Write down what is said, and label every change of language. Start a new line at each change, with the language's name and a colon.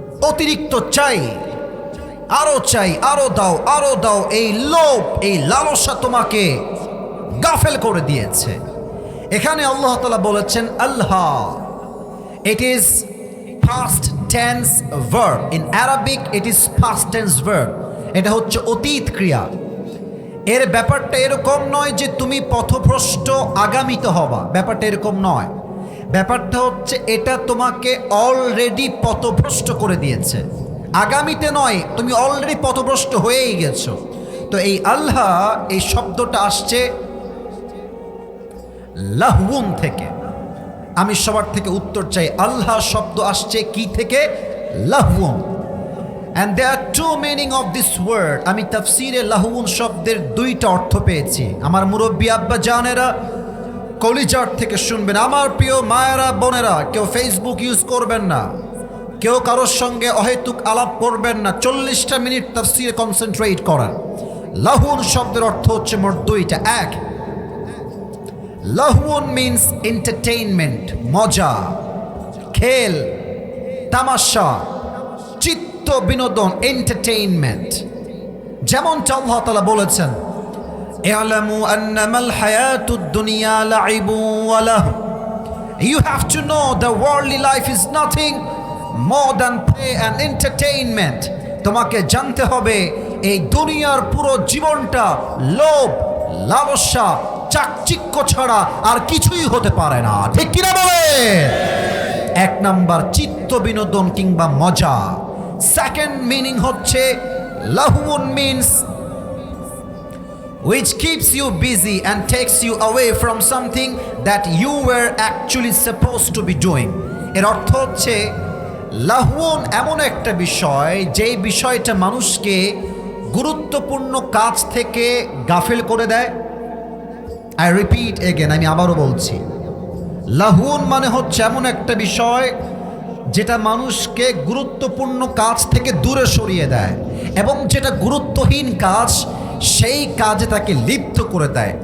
Bangla: অতিরিক্ত চাই, আরো চাই, আরো দাও, আরো দাও, এই লোভ, এই লালসা তোমাকে গাফেল করে দিয়েছে। এখানে আল্লাহ তাআলা বলেছেন আল্লাহ,
English: It is past tense verb. In Arabic it is past tense verb.
Bangla: এটা হচ্ছে অতীত ক্রিয়া। এর ব্যাপারটা এরকম নয় যে তুমি পথভ্রষ্ট আগামীতে হবা, ব্যাপারটা এরকম নয়। ব্যাপারটা হচ্ছে এটা তোমাকে অলরেডি পথভ্রষ্ট করে দিয়েছে, আগামীতে নয়, তুমি অলরেডি পথভ্রষ্ট হয়েই গেছো। তো এই আল্লাহ, এই শব্দটা আসছে লাহউন থেকে। আমি সবার থেকে উত্তর চাই, আল্লাহ শব্দ আসছে কি থেকে? লাহউন।
English: And there are two meaning of this word.
Bangla: আমি তাফসীরে লাহউন শব্দের দুইটা অর্থ পেয়েছি। আমার মুরব্বী আব্বা জানেরা কলিজার থেকে শুনবেন। আমার প্রিয় মায়েরা বোনেরা, কেউ ফেসবুক ইউজ করবেন না, কেউ কারোর সঙ্গে অহেতুক আলাপ করবেন না। 40টা মিনিট তাফসীরে কনসেন্ট্রেট করেন। লাহউন শব্দের অর্থ হচ্ছে মোট দুইটা। এক, লাহউন মিন্স এন্টারটেইনমেন্ট, মজা, খেল, তামাশা, চিত্ত বিনোদন, এন্টারটেইনমেন্ট। যেমনটা আল্লাহ তাআলা বলেছেন
Arabic: ই'লামু আন্নামাল হায়াতুদ দুনিয়া লাইবু ওয়া লাহু।
English: You have to know the worldly life is nothing more than play and entertainment.
Bangla: তোমাকে জানতে হবে এই দুনিয়ার পুরো জীবনটা লোভ, লালসা, চাকচিক্য ছাড়া আর কিছুই হতে পারে না। ঠিক কিনা বলে? এক নাম্বার চিত্ত বিনোদন কিংবা মজা।
English: second meaning
Bangla: হচ্ছে
English: লাহউন means which keeps you busy and takes you away from something that you were actually supposed to be doing.
Bangla: এর অর্থ হচ্ছে লাহউন এমন একটা বিষয়, যেই বিষয়টা মানুষকে গুরুত্বপূর্ণ কাজ থেকে গাফেল করে দেয়।
English: I repeat again,
Bangla: আমি আবারও বলছি, লাহউন মানে হচ্ছে এমন একটা বিষয় যেটা মানুষকে গুরুত্বপূর্ণ কাজ থেকে দূরে সরিয়ে দেয়, এবং যেটা গুরুত্বহীন কাজ সেই কাজে তাকে লিপ্ত করে দেয়।